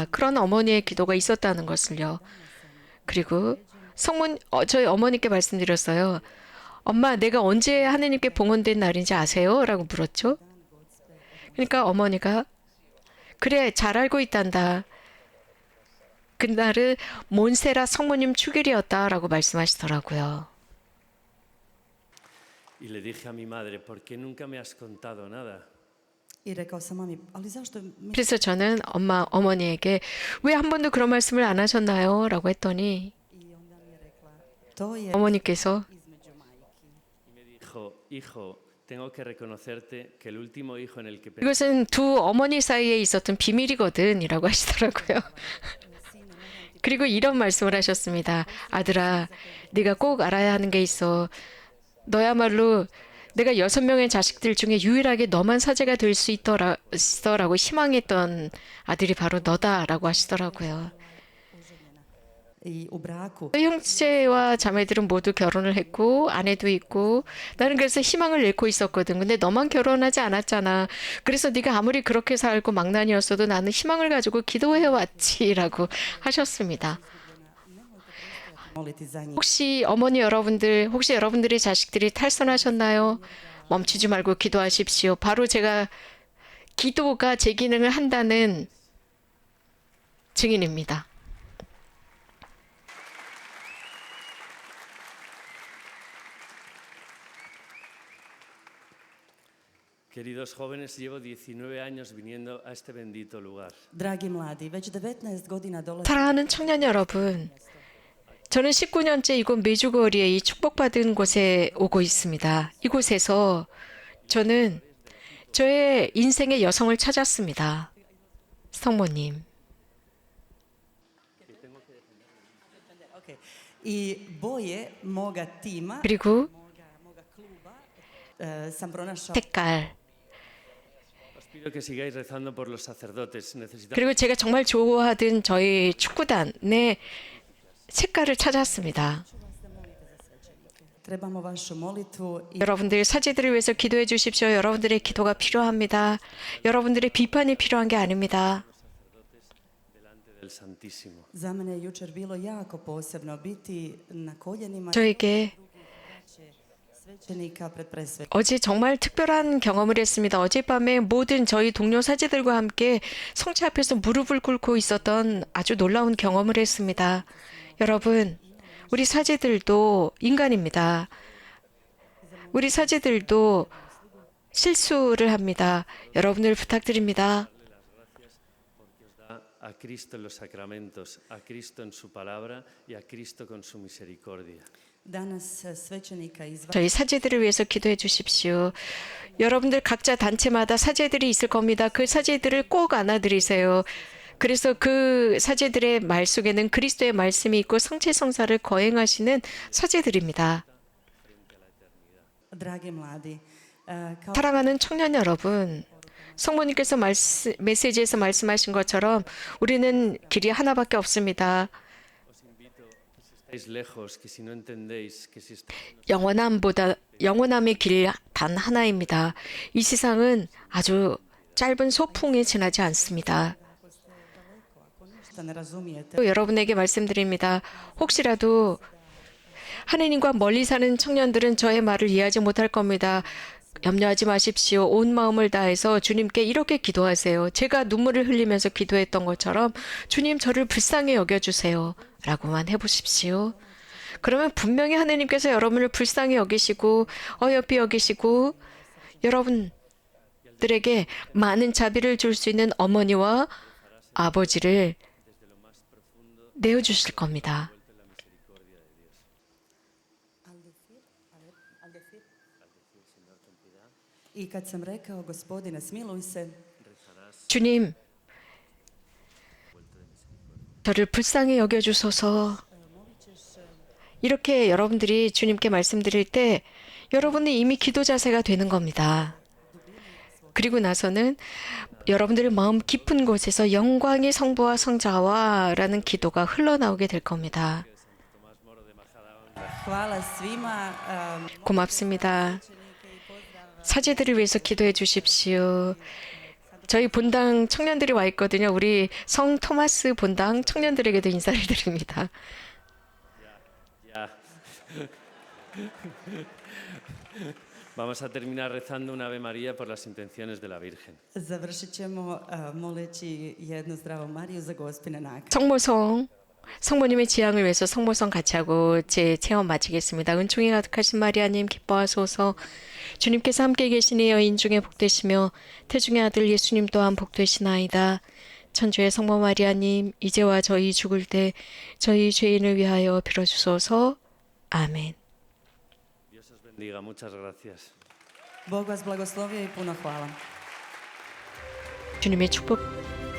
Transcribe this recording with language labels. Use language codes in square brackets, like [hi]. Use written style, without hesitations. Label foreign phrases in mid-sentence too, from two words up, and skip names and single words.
[ko] 그런 어머니의 기도가 있었다는 것을요. 그리고 저희 어머니께 말씀드렸어요. 엄마, 내가 언제 하느님께 봉헌된 날인지 아세요? 라고 물었죠. 그러니까 어머니가 그래, 잘 알고 있단다. 그날은 몬세라 성모님 축일이었다라고 말씀하시더라고요. [es] y le dije a mi madre, ¿por qué nunca me has contado nada? [hr] I rekao sam mami, ali zašto mi [ko] 그래서 저는 어머니에게 왜 한 번도 그런 말씀을 안 하셨나요? 라고 했더니 [hr] to je [ko] 어머니께서 [hr] između majki. [es] Y me dijo, hijo, tengo que reconocerte que el último hijo en el que [ko] 이것은 두 어머니 사이에 있었던 비밀이거든 이라고 하시더라고요. 그리고 이런 말씀을 하셨습니다. 아들아, 네가 꼭 알아야 하는 게 있어. 너야말로 내가 6명의 자식들 중에 유일하게 너만 사제가 될 수 있더라고 희망했던 아들이 바로 너다라고 하시더라고요. [hr] I u braku [ko] 형제와 자매들은 모두 결혼을 했고 아내도 있고 나는 그래서 희망을 잃고 있었거든. 근데 너만 결혼하지 않았잖아. 그래서 네가 아무리 그렇게 살고 망난이었어도 나는 희망을 가지고 기도해왔지라고 하셨습니다. [hr] moliti za njih. [ko] 혹시 여러분들의 자식들이 탈선하셨나요? 멈추지 말고 기도하십시오. 바로 제가 기도가 제 기능을 한다는 증인입니다. [es] Queridos jóvenes, llevo 19 años viniendo a este bendito lugar. [hr] Dragi mladi, već 19 godina dolazim. [ko] 사랑하는 청년 여러분, 저는 19년째 이곳 메주거리에 이 축복받은 곳에 오고 있습니다. 이곳에서 저는 저의 인생의 여성을 찾았습니다. 성모님. Okay. [hr] I boje moga tima, [ko] 그리고 [hr] moga kluba, sam pronašao [ko] 색깔. [es] Os pido que sigáis rezando por los sacerdotes. Necesitamos [ko] 그리고 제가 정말 좋아하던 저희 축구단의 색깔을 찾았습니다. [hr] trebamo vašu molitvu i [ko] 여러분들 사제들을 위해서 기도해 주십시오. 여러분들의 기도가 필요합니다. 여러분들의 비판이 필요한 게 아닙니다. [es] delante del Santísimo. [hr] za mene je jučer bilo jako posebno biti na koljenima [ko] 저에게 [hr] svećenika pred presvećenikom. [ko] 어제 정말 특별한 경험을 했습니다. 어젯밤에 모든 저희 동료 사제들과 함께 성체 앞에서 무릎을 꿇고 있었던 아주 놀라운 경험을 했습니다. 여러분, 우리 사제들도 인간입니다. 우리 사제들도 실수를 합니다. 여러분들 부탁드립니다. [es] Da a Cristo en los sacramentos, a Cristo en su palabra y a Cristo con su misericordia. [hr] Danas svećenika iz [ko] 저희 사제들을 위해서 기도해 주십시오. 여러분들 각자 단체마다 사제들이 있을 겁니다. 그 사제들을 꼭 안아드리세요. 그래서 그 사제들의 말 속에는 그리스도의 말씀이 있고 성체 성사를 거행하시는 사제들입니다. [hr] dragi mladi, kao [ko] 사랑하는 청년 여러분, 성모님께서 메시지에서 말씀하신 것처럼 우리는 길이 하나밖에 없습니다. [es] Estáis lejos, que si no entendéis, que si [ko] 영원함의 길 단 하나입니다. 이 세상은 아주 짧은 소풍에 지나지 않습니다. [hr] ništa ne razumijete, [ko] 또 여러분에게 말씀드립니다. 혹시라도 하느님과 멀리 사는 청년들은 저의 말을 이해하지 못할 겁니다. 염려하지 마십시오. 온 마음을 다해서 주님께 이렇게 기도하세요. 제가 눈물을 흘리면서 기도했던 것처럼 주님 저를 불쌍히 여겨주세요. 라고만 해보십시오. 그러면 분명히 하느님께서 여러분을 불쌍히 여기시고 어여삐 여기시고 여러분들에게 많은 자비를 줄 수 있는 어머니와 아버지를 내어주실 겁니다. [hr] i kad sam rekao gospodine smiluj se, [ko] 주님, 저를 불쌍히 여겨주소서. 이렇게 여러분들이 주님께 말씀드릴 때 여러분이 이미 기도 자세가 되는 겁니다. 그리고 나서는 여러분들의 마음 깊은 곳에서 영광의 성부와 성자와 라는 기도가 흘러나오게 될 겁니다. [hr] hvala svima, [ko] 고맙습니다. 사제들을 위해서 기도해 주십시오. 저희 본당 청년들이 와 있거든요. 우리 성 토마스 본당 청년들에게도 인사를 드립니다. [es] Ya. Vamos a terminar rezando un Ave María por las intenciones de la Virgen. [hr] završit ćemo moleći jednu zdravu Mariju za gospine nakane. [ko] 성모성, 성모님의 지향을 위해서 성모성 같이 하고 제 체험 마치겠습니다. 은총이 가득하신 마리아님 기뻐하소서. 주님께서 함께 계시니 여인 중에 복되시며 태중의 아들 예수님 또한 복되시나이다. 천주의 성모 마리아님 이제와 저희 죽을 때 저희 죄인을 위하여 빌어주소서. 아멘. [es] Dios os bendiga. Muchas gracias. [hr] Bog vas blagoslovio i puno hvala. [ko] 주님의 축복